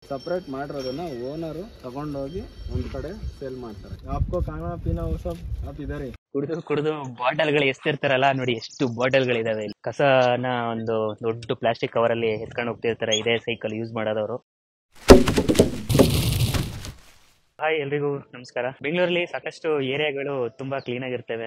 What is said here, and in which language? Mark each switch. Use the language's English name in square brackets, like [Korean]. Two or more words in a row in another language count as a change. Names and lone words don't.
[Kannada] ಸಪ್ರೇಟ್ ಮಾಡಿರೋದನ್ನ ಓನರು ತಗೊಂಡೋಗಿ ಒಂದ್ ಕಡೆ ಸೇಲ್ ಮಾಡ್ತಾರೆ. [Hindi] आपको खाना पीना वो सब आप इधर ही [Kannada] ಕುಡಿದು ಬಾಟಲ್ಗಳು ಎಸ್ತಿರ್ತಾರಲ್ಲ ನೋಡಿ, ಎಷ್ಟು ಬಾಟಲ್ಗಳಿದಾವೆ ಇಲ್ಲಿ. ಕಸನ ಒಂದು ದೊಡ್ಡ [English] plastic cover [Kannada] ಅಲ್ಲಿ ಎತ್ಕೊಂಡು ಹೋಗ್ತಿರ್ತಾರೆ ಇದೇ [English] cycle use [Kannada] ಮಾಡೋದವರು. ಹಾಯ್, ಎಲ್ರಿಗೂ ನಮಸ್ಕಾರ. ಬೆಂಗಳೂರಲ್ಲಿ ಸಾಕಷ್ಟು ಏರಿಯಾಗಳು ತುಂಬಾ ಕ್ಲೀನ್ ಆಗಿರ್ತವೆ.